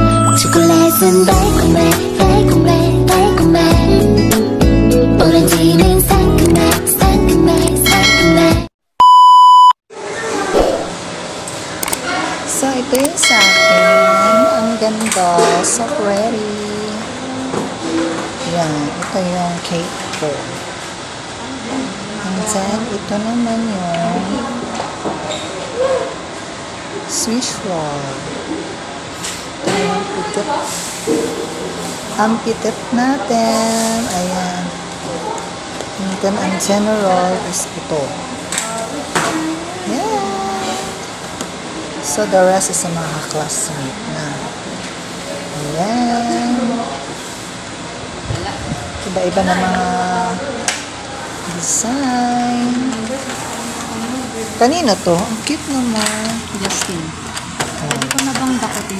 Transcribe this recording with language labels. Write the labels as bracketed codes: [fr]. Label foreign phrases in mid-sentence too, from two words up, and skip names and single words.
[ko] 초콜릿은 달콤해 달콤해 달콤해 오렌지는 상큼해 상큼해 상큼해. [tl] So, ito yung sa akin. Ang ganda. [en] So pretty. Yan. [tl] Ito yung cake ko. [en] And then, [tl] ito naman yung Swiss roll. Ito yung pitit. Ang pitit natin. Ayan. [en] And then, [tl] ang general is ito. [en] Yeah. So, the rest is [tl] sa mga classmate na. Ayan. Iba-iba na mga design. Kanino to? Ang cute naman. Justin. Pwede ko na bang dakutin?